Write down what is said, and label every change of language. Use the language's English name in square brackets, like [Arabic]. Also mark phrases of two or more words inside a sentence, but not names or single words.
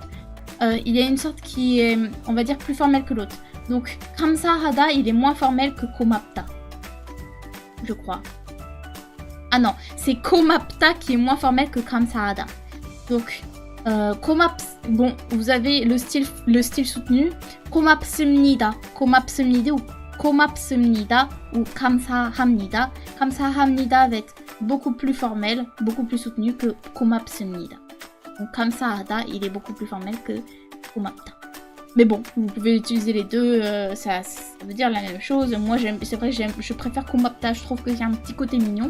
[French] Il y a une sorte qui est, on va dire, plus formelle que l'autre. Donc, 감사하다, il est moins formel que 고맙다. Je crois. Ah non, c'est 고맙다 qui est moins formel que 감사하다. Donc, bon, vous avez le style soutenu. [Korean] 고맙습니다, 고맙습니다 ou 감사합니다. [French] 감사합니다 va être beaucoup plus formel, beaucoup plus soutenu que 고맙습니다. Donc 감사하다, il est beaucoup plus formel que 고맙다. Mais bon, vous pouvez utiliser les deux, ça veut dire la même chose. Moi, c'est vrai que je préfère 고맙다, je trouve qu'il y a un petit côté mignon.